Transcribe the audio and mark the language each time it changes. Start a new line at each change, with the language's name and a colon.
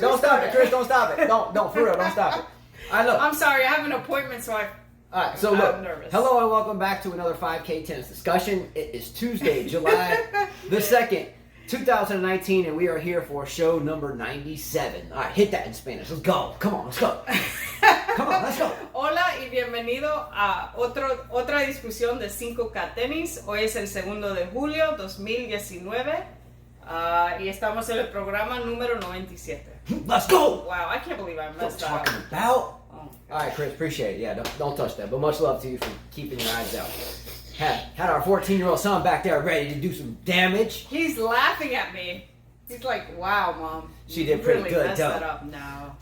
English: Don't stop it, Chris. Don't stop it. Don't, for real, don't stop it. All right, look. I'm sorry, I have an appointment, so All right, so look. I'm nervous. Hello and welcome back to another 5K tennis discussion. It is Tuesday, July the 2nd, 2019, and we are here for show number 97. All right, hit that in Spanish. Let's go. Come on, let's go. Come on, let's go.
Spanish: Hola y bienvenido a otra discusión de 5K tenis. Hoy es el 2 de julio 2019 y estamos en el programa número 97.
English: Let's go. Wow, I can't believe I messed up. Talking about. Oh, all right, Chris, appreciate it. Yeah, don't touch that. But much love to you for keeping your eyes out. Had our 14-year-old son back there ready to do some damage. He's laughing at me. He's like, "Wow, Mom, she did pretty really good, messed though. that up." No.